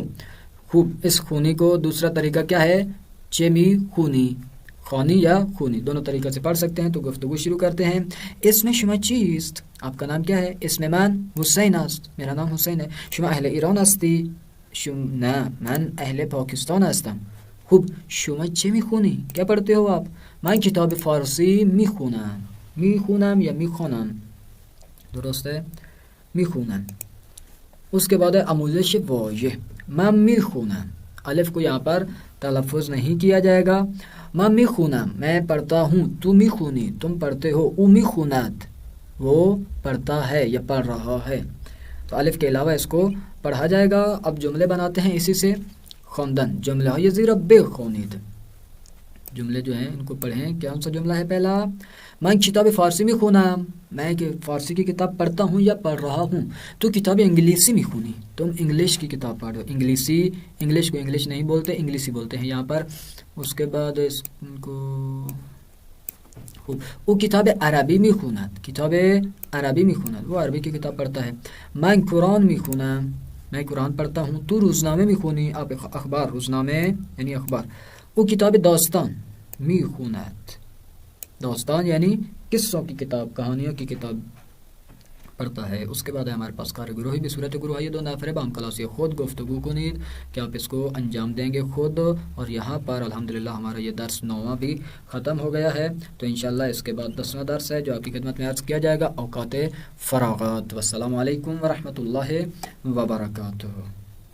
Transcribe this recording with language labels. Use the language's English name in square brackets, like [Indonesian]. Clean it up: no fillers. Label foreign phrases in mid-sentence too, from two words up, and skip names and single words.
[Urdu] خوب، اس خونی کو دوسرا طریقہ کیا ہے؟ [Persian] چه میخونی، [Urdu] خوانی یا خونی دونوں طریقہ سے پڑھ سکتے ہیں. تو گفتگو شروع کرتے ہیں. [Persian] اسم شما چیست؟ [Urdu] آپ کا نام کیا ہے؟ [Persian] اسم من حسین است، [Urdu] میرا نام حسین ہے. [Persian] شما اهل ایران هستی؟ نه، من اهل پاکستان هستم. خوب، شما چه میخونی؟ [Urdu] کیا پڑھتے ہو آپ؟ [Persian] من کتاب فارسی میخونم. میخونم یا میخوانم؟ [Urdu] درست ہے، [Persian] میخونم. [Urdu] اس کے بعد ہے [Persian] آموزش واژه. من میخونم، [Urdu] الف کو یہاں پر تلفظ نہیں کیا جائے گا. [Persian] من میخونم، [Urdu] میں پڑھتا ہوں. [Persian] تو میخونی، [Urdu] تم پڑھتے ہو. [Persian] او میخوند، [Urdu] وہ پڑھتا ہے یا پڑھ رہا ہے. تو الف کے علاوہ اس کو پڑھا جائے گا. اب جملے بناتے ہیں اسی سے. [Persian] خواندن، جملہ های زیر بخوانید. [Urdu] جملے جو ہیں ان کو پڑھیں. کیا سا جملہ ہے پہلا؟ [Persian] من کتاب فارسی میخونم، [Urdu] میں کہ فارسی کی کتاب پڑھتا ہوں یا پڑھ رہا ہوں. [Persian] تو کتاب انگلیسی میخونی، [Urdu] تم انگلش کی کتاب پڑھ رہے ہو. انگلیسی، انگلش کو انگلش نہیں بولتے، انگلیسی بولتے ہیں یہاں پر. اس کے بعد اس کو [Persian] او کتاب عربی میخوند، کتاب عربی میخوند، [Urdu] وہ عربی کی کتاب پڑھتا ہے. [Persian] من قرآن میخونم، [Urdu] میں قرآن پڑھتا ہوں. [Persian] تو روزنامه میخونی، [Urdu] آپ اخبار، روزنامه یعنی اخبار. [Persian] او کتاب داستان میخوند، [Urdu] داستان یعنی قصوں کی کتاب، کہانیوں کی کتاب پڑھتا ہے. اس کے بعد ہے ہمارے پاس کار گروہی بھی صورت گروہ ہے. [Persian] دو نفر با ہم کلاسی خود گفتگو کنید [Urdu] کہ آپ اس کو انجام دیں گے خود. اور یہاں پر الحمدللہ ہمارا یہ درس 9واں بھی ختم ہو گیا ہے. تو انشاءاللہ اس کے بعد 10واں درس ہے جو آپ کی خدمت میں عرض کیا جائے گا، اوقات فراغت. [Arabic] والسلام علیکم ورحمۃ اللہ وبرکاتہ.